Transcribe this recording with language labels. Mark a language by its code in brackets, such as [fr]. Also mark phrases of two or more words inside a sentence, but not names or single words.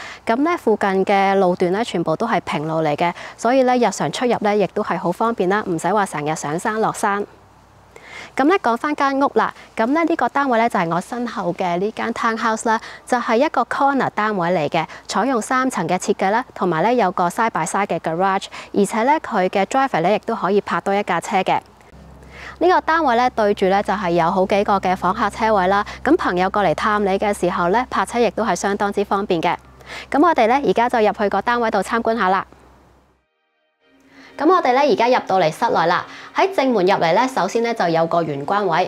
[yue] 咁咧附近嘅路段咧全部都係平路嚟嘅，所以咧日常出入咧亦都係好方便啦，唔使話成日上山落山。咁咧講翻間屋啦，咁咧呢個單位咧就係我身後嘅呢間 townhouse 啦，就係一個 corner 單位嚟嘅，採用3層嘅設計啦，同埋咧有個 [en] side by side [yue] 嘅 garage， 而且咧佢嘅 driveway 咧亦都可以泊多一架車嘅。呢個單位咧對住咧就係有好幾個嘅訪客車位啦，咁朋友過嚟探你嘅時候咧，泊車亦都係相當之方便嘅。咁我哋咧而家就入去個單位度參觀下啦。咁我哋咧而家入到嚟室內啦，喺正門入嚟咧，首先咧就有個玄關位。